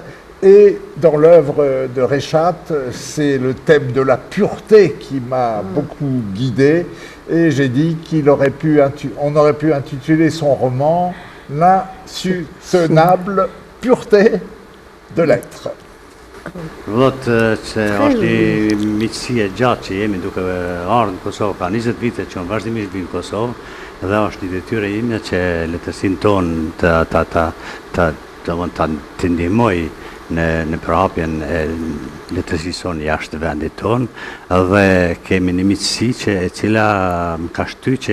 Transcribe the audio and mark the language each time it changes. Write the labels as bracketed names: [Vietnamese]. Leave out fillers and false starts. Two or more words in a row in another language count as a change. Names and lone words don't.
[French] Et dans l'œuvre de Rechat, c'est le thème de la pureté qui m'a beaucoup guidé. Et j'ai dit on aurait pu intituler son roman L'insoutenable pureté de l'être. [Albanian] Vot që është një miqësi e gjatë që jemi duke ardhur në Kosovë, ka 20 vite që unë vazhdimisht vi në Kosovë, dhe është një detyrë ime që letërsinë tonë të ndihmoj në përhapjen e letërsisë sonë jashtë vendit tonë, dhe kemi një miqësi e cila më ka shty që